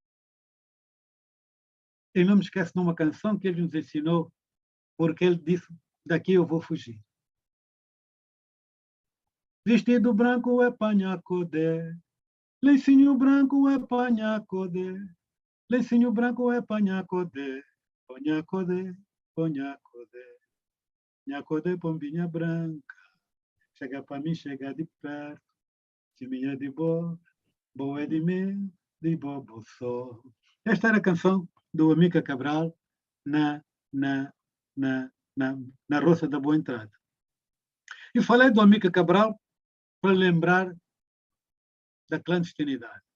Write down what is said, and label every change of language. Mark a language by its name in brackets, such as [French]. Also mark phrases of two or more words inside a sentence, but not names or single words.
[Portuguese] E não me esqueço de uma canção que ele nos ensinou, porque ele disse, daqui eu vou fugir. Vestido branco é panhacodé, lencinho branco é panhacodé, lencinho branco é panhacodé, panhacodé, panhacodé, panhacodé, pombinha branca, chega para mim, chega de perto, de minha de boa, boa é de mim, de bobo só. Esta era a canção do Amílcar Cabral na Roça da Boa Entrada. E falei do Amílcar Cabral para lembrar da clandestinidade.